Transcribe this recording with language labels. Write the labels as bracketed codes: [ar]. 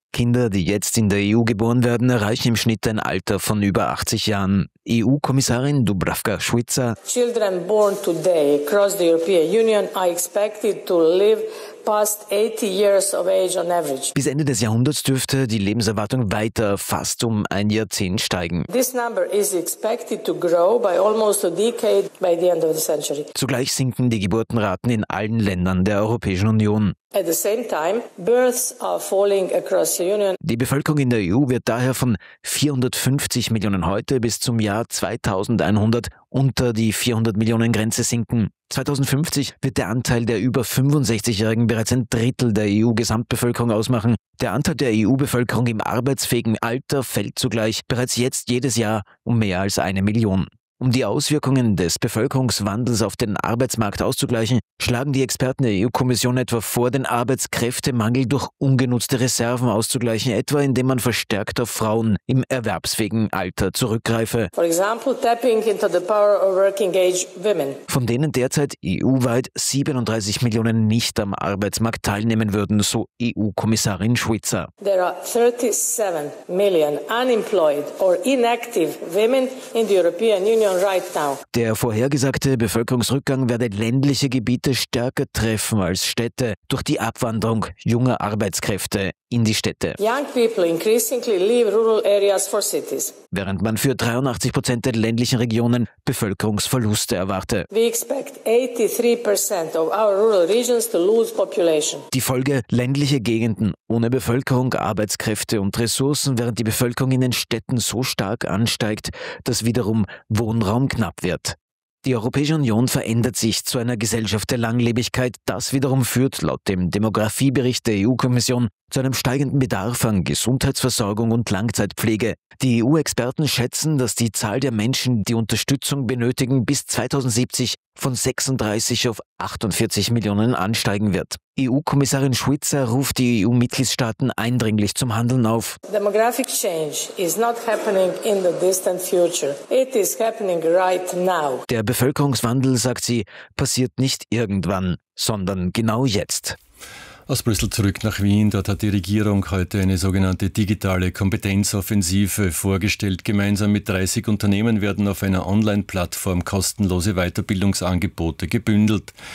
[de] Kinder, die jetzt in der EU geboren werden, erreichen im Schnitt ein Alter von über 80 Jahren. EU-Kommissarin Dubravka Šuica. [en] Children born today across the European Union are expected to live past 80 years of age on average. [de] Bis Ende des Jahrhunderts dürfte die Lebenserwartung weiter fast um ein Jahrzehnt steigen. [en] This number is expected to grow by almost a decade by the end of the century. [de] Zugleich sinken die Geburtenraten in allen Ländern der Europäischen Union. [en] At the same time, births are falling across the Union. [de] Die Bevölkerung in der EU wird daher von 450 Millionen heute bis zum Jahr 2100 unter die 400-Millionen-Grenze sinken. 2050 wird der Anteil der über 65-Jährigen bereits ein Drittel der EU-Gesamtbevölkerung ausmachen. Der Anteil der EU-Bevölkerung im arbeitsfähigen Alter fällt zugleich bereits jetzt jedes Jahr um mehr als 1 Million. Um die Auswirkungen des Bevölkerungswandels auf den Arbeitsmarkt auszugleichen, schlagen die Experten der EU-Kommission etwa vor, den Arbeitskräftemangel durch ungenutzte Reserven auszugleichen, etwa indem man verstärkt auf Frauen im erwerbsfähigen Alter zurückgreife. [en] For example, tapping into the power of working-age women. [de] Von denen derzeit EU-weit 37 Millionen nicht am Arbeitsmarkt teilnehmen würden, so EU-Kommissarin Šuica. [en] There are 37 million unemployed or inactive women in the European Union. [de] Der vorhergesagte Bevölkerungsrückgang werde ländliche Gebiete stärker treffen als Städte durch die Abwanderung junger Arbeitskräfte in die Städte. [en] Young people increasingly leave rural areas for cities. [de] Während man für 83% der ländlichen Regionen Bevölkerungsverluste erwarte. [en] We expect 83% of our rural regions to lose population. [de] Die Folge: ländliche Gegenden ohne Bevölkerung, Arbeitskräfte und Ressourcen, während die Bevölkerung in den Städten so stark ansteigt, dass wiederum Wohnraum knapp wird. Die Europäische Union verändert sich zu einer Gesellschaft der Langlebigkeit. Das wiederum führt laut dem Demografiebericht der EU-Kommission zu einem steigenden Bedarf an Gesundheitsversorgung und Langzeitpflege. Die EU-Experten schätzen, dass die Zahl der Menschen, die Unterstützung benötigen, bis 2070 von 36 auf 48 Millionen ansteigen wird. EU-Kommissarin Šuica ruft die EU-Mitgliedstaaten eindringlich zum Handeln auf. [en] Demographic change is not happening in the distant future. It is happening right now. [de] Der Bevölkerungswandel, sagt sie, passiert nicht irgendwann, sondern genau jetzt. Aus Brüssel zurück nach Wien. Dort hat die Regierung heute eine sogenannte digitale Kompetenzoffensive vorgestellt. Gemeinsam mit 30 Unternehmen werden auf einer Online-Plattform kostenlose Weiterbildungsangebote gebündelt.